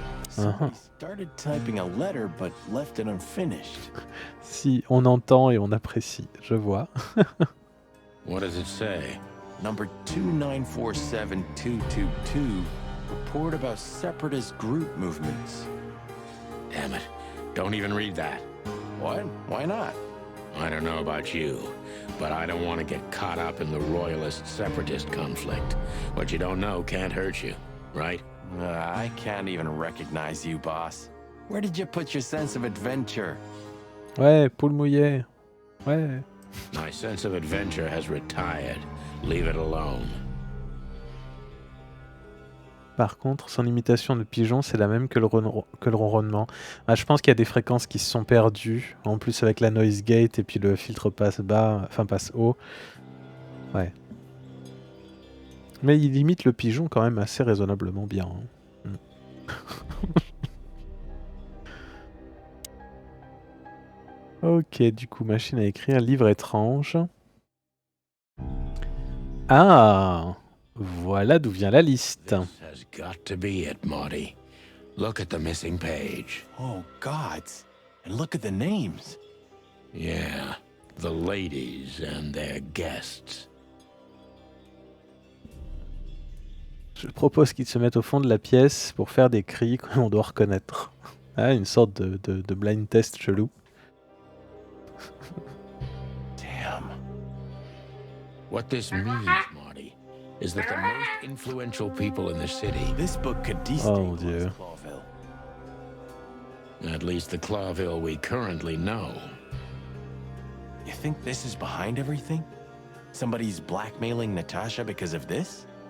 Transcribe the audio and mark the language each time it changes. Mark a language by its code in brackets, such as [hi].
[en] Somebody started typing a letter but left it unfinished. [fr] Si on entend et on apprécie, je vois. [en] What does it say? Number 2947222. Report about separatist group movements. Damn it. Don't even read that. What? Why not? I don't know about you, but I don't want to get caught up in the royalist-separatist conflict. What you don't know can't hurt you, right? I can't even recognize you, boss. Where did you put your sense of adventure? [fr] Ouais, poule mouillée. Ouais. [en] My sense of adventure has retired. Leave it alone. [fr] Par contre, son imitation de pigeon, c'est la même que le ronronnement. Ah, je pense qu'il y a des fréquences qui se sont perdues. En plus, avec la noise gate et puis le filtre passe bas, enfin passe haut. Ouais. Mais il imite le pigeon quand même assez raisonnablement bien. Hein. Ok, du coup, machine à écrire, livre étrange. Ah, voilà d'où vient la liste. [en] This has got to be it, Marty. Look at the missing page. Oh, gods. And look at the names. Yeah, the ladies and their guests. [fr] Je propose qu'ils se mettent au fond de la pièce pour faire des cris qu'on doit reconnaître. Ah, une sorte de blind test chelou. [en] Damn. What this means, Marty, is that the most influential people in the city, This book could [fr] Oh mon Dieu. [en] destabilize Clawville. at least the Clawville we currently know. You think this is behind everything? Somebody's blackmailing Natasha because of this?